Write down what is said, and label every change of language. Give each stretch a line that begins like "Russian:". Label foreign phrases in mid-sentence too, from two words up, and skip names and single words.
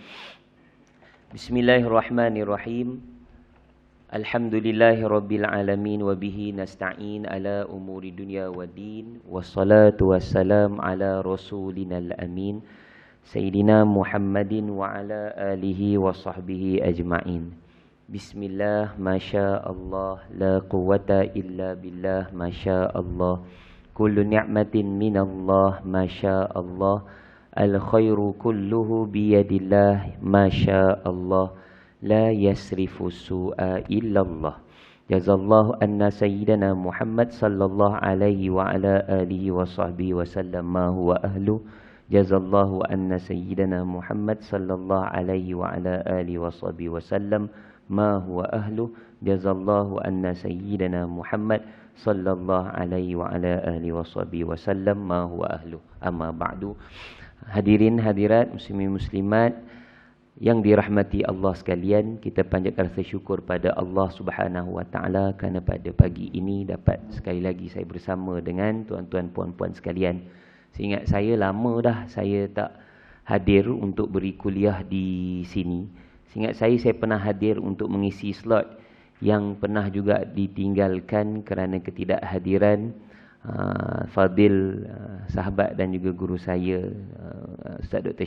Arabic: بسم الله الرحمن الرحيم الحمد لله رب العالمين وبه نستعين على أمور الدنيا والدين والصلاة والسلام على رسولنا الأمين سيدنا محمد وعلى آله وصحبه أجمعين بسم الله, ما شاء الله لا قوة إلا بالله ما شاء الله كل نعمة من الله ما شاء الله الخير كله بيد الله ما شاء الله لا يصرف السوء إلا الله جزى الله عنا سيدنا محمدا صلى الله عليه وعلى آله وصحبه وسلم ما هو أهله جزى الله عنا سيدنا محمدا صلى الله عليه وعلى آله وصحبه وسلم ما هو أهله جزى الله عنا سيدنا محمدا صلى الله عليه وعلى آله وصحبه وسلم ما هو أهله أما بعد.
Malay: Hadirin hadirat muslimin muslimat yang dirahmati Allah sekalian, kita panjatkan rasa syukur pada Allah
Arabic: سبحانه وتعالى
Malay: kerana pada pagi ini dapat sekali lagi saya bersama dengan tuan-tuan puan-puan sekalian. Seingat saya lama dah saya tak hadir untuk beri kuliah di sini. Seingat saya pernah hadir untuk mengisi slot yang pernah juga ditinggalkan kerana ketidakhadiran Fadil sahabat dan juga guru saya Ustaz Dr.